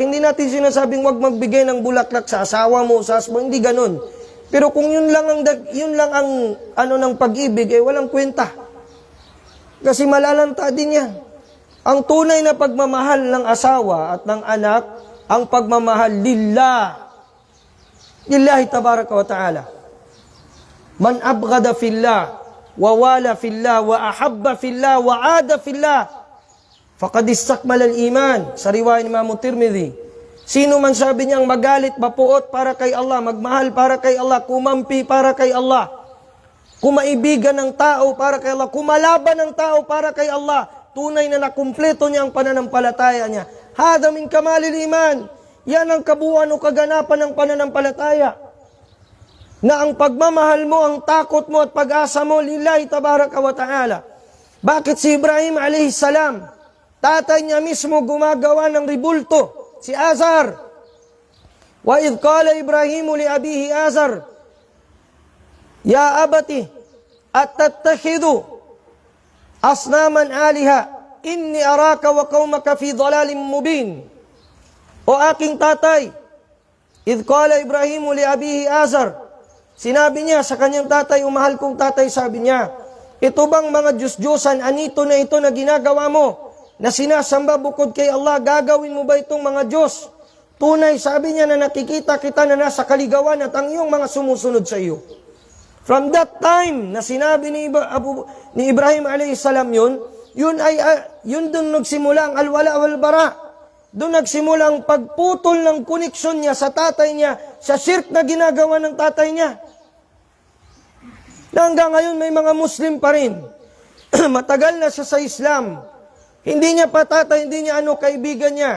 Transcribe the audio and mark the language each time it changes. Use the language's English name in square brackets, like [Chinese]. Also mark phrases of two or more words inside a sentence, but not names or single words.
[Filipino] Hindi natin sinasabing wag magbigay ng bulaklak sa asawa mo, sa husband, hindi ganun. Pero kung yun lang ang ano ng pag-ibig, walang kwenta. Kasi malalanta din yan. Ang tunay na pagmamahal ng asawa at ng anak, ang pagmamahal lillah. [Arabic] لله تبارك وتعالى من أبغض في الله وولى في الله وأحب في الله وعادى في الله فقد استكمل الإيمان. [Filipino] Sa riwayat ni Imam Tirmidhi. Sino man sabi niyang magalit, mapuot para kay Allah, magmahal para kay Allah, kumampi para kay Allah, kumaibigan ng tao para kay Allah, kumalaban ng tao para kay Allah, tunay na nakumpleto niya ang pananampalataya niya. [Arabic] هذا من كمال الإيمان. [Filipino] Yan ang kabuuan o kaganapan ng pananampalataya. Na ang pagmamahal mo, ang takot mo at pag-asa mo, [Arabic] لله تبارك وتعالى. [Filipino] Bakit si Ibrahim [Arabic] عليه السلام, [Filipino] tatay niya mismo gumagawa ng ribulto, si Azar. [Arabic] وإذ قال إبراهيم لأبيه آزر يا أبت أتتخذ أصناما آلهة إني أراك وقومك في ضلال مبين. [Filipino] O aking tatay, [Arabic] إذ قال إبراهيم لأبيه آزر, [Filipino] sinabi niya sa kanyang tatay, umahal kong tatay, sabi niya, ito bang mga Diyos-Diyosan, anito na ito na ginagawa mo, na sinasamba bukod kay Allah, gagawin mo ba itong mga Diyos? Tunay, sabi niya, na nakikita kita na nasa kaligawan at ang iyong mga sumusunod sa iyo. [English] From that time [Filipino] na sinabi ni Ibrahim [Arabic] عليه السلام [Filipino] yun doon nagsimula ang [Arabic] الولاء والبراء. [Filipino] Doon nagsimula ang pagputol ng koneksyon niya sa tatay niya, sa shirk na ginagawa ng tatay niya. Na hanggang ngayon may mga Muslim pa rin. Matagal na siya sa Islam. Hindi niya pa tatay, hindi niya kaibigan niya.